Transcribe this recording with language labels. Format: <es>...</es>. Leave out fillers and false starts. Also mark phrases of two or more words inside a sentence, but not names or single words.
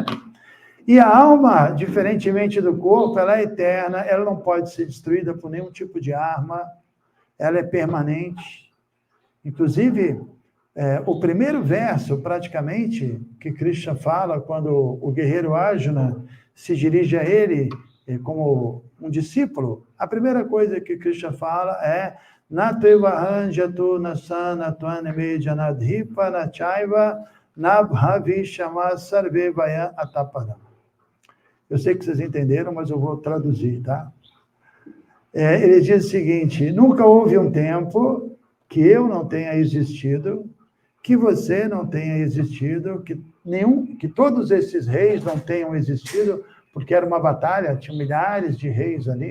<pt>E a alma, diferentemente do corpo, ela é eterna, ela não pode ser destruída por nenhum tipo de arma, ela é permanente. Inclusive, o primeiro verso, praticamente, que Krishna fala, quando o guerreiro Arjuna se dirige a ele como um discípulo, a primeira coisa que Krishna fala é</pt> <sa>न त्वेवाहं जातु नासं न त्वं नेमे जनाधिपाः न चैव न भविष्यामः सर्वे वयमतः परम्.</sa> <pt>Eu sei que vocês entenderam, mas eu vou traduzir, tá? Ele diz o seguinte: nunca houve um tempo que eu não tenha existido, que você não tenha existido, que todos esses reis não tenham existido, porque era uma batalha, tinha milhares de reis ali.</pt>